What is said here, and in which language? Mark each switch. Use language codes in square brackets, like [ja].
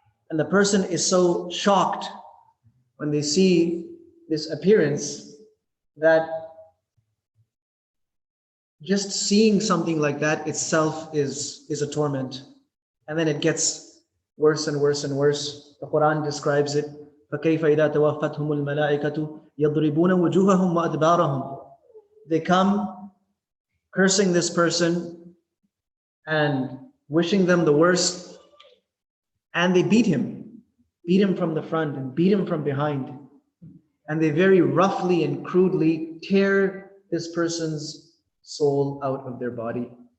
[en] And the person is so shocked when they see this appearance that just seeing something like that itself is a torment. And then it gets worse and worse and worse. The Qur'an describes it [ar] فكيف إذا توفتهم الملائكة يضربون وجوههم وأدبارهم. [en] They come cursing this person and wishing them the worst, and they beat him from the front and beat him from behind, and they very roughly and crudely tear this person's soul out of their body.